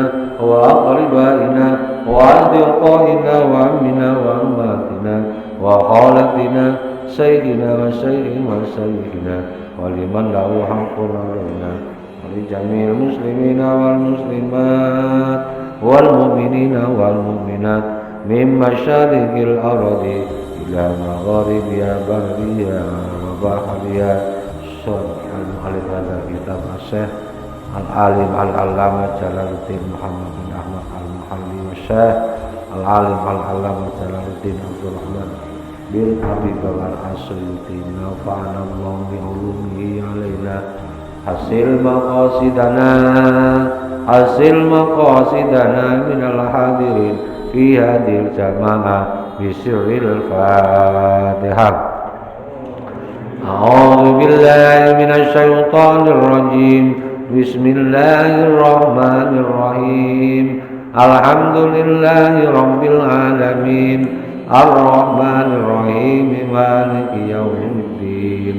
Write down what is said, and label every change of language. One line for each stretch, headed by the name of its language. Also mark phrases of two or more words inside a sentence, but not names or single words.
Arabic: وأقربائنا وأصدقائنا وعمنا وعماتنا وخالتنا سيدنا وسيدهم وسيدنا ولمن له حق علينا ولجميع المسلمين والمسلمات والمؤمنين والمؤمنات من مشارق الأرض إلى مغاربها برها وبحرها. العالم هذا كتاب الشيخ العالم العلامة جلال الدين محمد بن أحمد المحلي والشيخ العالم العلامة جلال الدين عبد الرحمن بن حبيب الأسيوطي نفعنا الله بعلومه علينا حاصل مقاصدنا من الحاضرين في هذه الجماعة بسر الفاتحة. أعوذ بالله من الشيطان الرجيم. Bismillahirrahmanirrahim. الحمد لله رب العالمين. الرحمن الرحيم. مالك يوم الدين.